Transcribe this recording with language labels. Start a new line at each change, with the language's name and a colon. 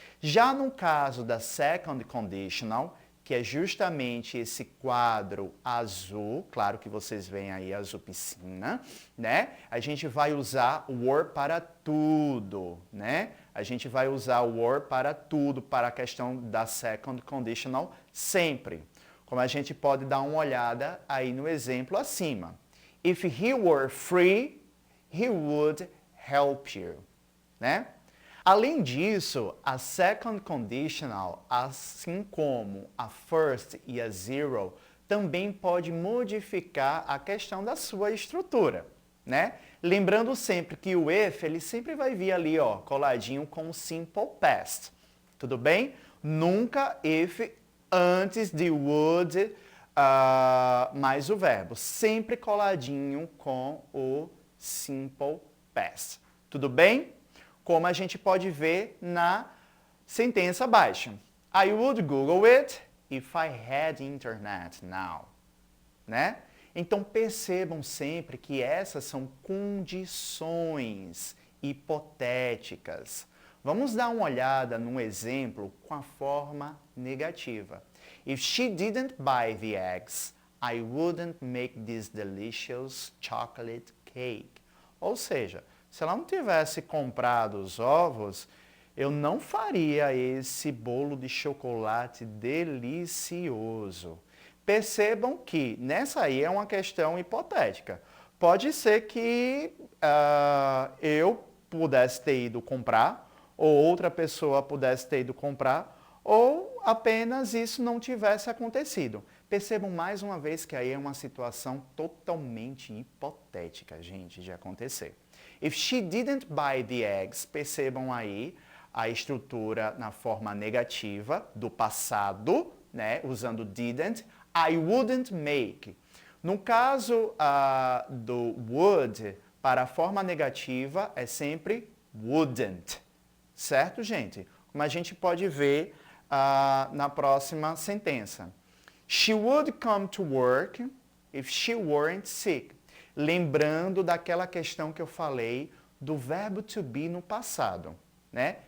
Portuguese: Já no caso da second conditional, que é justamente esse quadro azul, claro que vocês veem aí azul piscina, né? A gente vai usar were para tudo, né? A gente vai usar were para tudo, para a questão da second conditional sempre. Como a gente pode dar uma olhada aí no exemplo acima.
English: If he were free, he would help you, né?
Portuguese: Além disso, a second conditional, assim como a first e a zero, também pode modificar a questão da sua estrutura, né? Lembrando sempre que o if, ele sempre vai vir ali, ó, coladinho com o simple past. Tudo bem? Nunca if antes de would mais o verbo. Sempre coladinho com o simple past. Tudo bem? Como a gente pode ver na sentença abaixo.
English: I would Google it if I had internet now.
Portuguese: Né? Então percebam sempre que essas são condições hipotéticas. Vamos dar uma olhada num exemplo com a forma negativa.
English: If she didn't buy the eggs, I wouldn't make this delicious chocolate cake.
Portuguese: Ou seja, se ela não tivesse comprado os ovos, eu não faria esse bolo de chocolate delicioso. Percebam que nessa aí é uma questão hipotética. Pode ser que eu pudesse ter ido comprar, ou outra pessoa pudesse ter ido comprar, ou apenas isso não tivesse acontecido. Percebam mais uma vez que aí é uma situação totalmente hipotética, gente, de acontecer.
English: If she didn't buy the eggs,
Portuguese: percebam aí a estrutura na forma negativa do passado, né, usando didn't,
English: I wouldn't make.
Portuguese: No caso do would, para a forma negativa, é sempre wouldn't. Certo, gente? Como a gente pode ver na próxima sentença.
English: She would come to work if she weren't sick.
Portuguese: Lembrando daquela questão que eu falei do verbo to be no passado, né?